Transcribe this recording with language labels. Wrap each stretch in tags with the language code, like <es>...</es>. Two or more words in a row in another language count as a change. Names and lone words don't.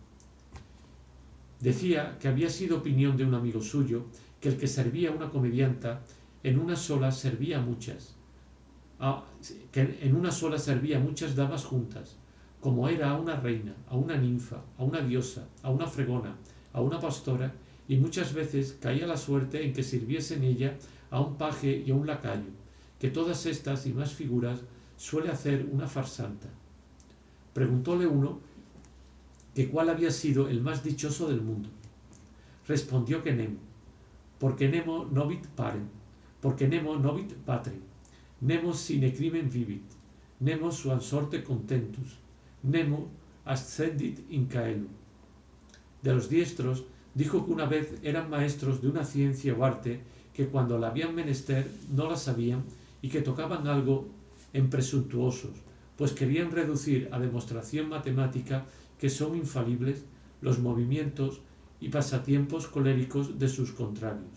<es>Decía que había sido opinión de un amigo suyo que el que servía a una comedianta en una sola servía a muchas damas juntas, como era a una reina, a una ninfa, a una diosa, a una fregona, a una pastora, y muchas veces caía la suerte en que sirviesen ella a un paje y a un lacayo, que todas estas y más figuras suele hacer una farsanta. Preguntóle uno que cuál había sido el más dichoso del mundo. Respondió que</es> <la>Nemo, porque Nemo novit patrem, Nemo sine crimen vivit, Nemo suam sorte contentus, Nemo ascendit in caelo.</la> <es>De los diestros, dijo que una vez eran maestros de una ciencia o arte que cuando la habían menester no la sabían, y que tocaban algo en presuntuosos, pues querían reducir a demostración matemática que son infalibles los movimientos y pasatiempos coléricos de sus contrarios.</es>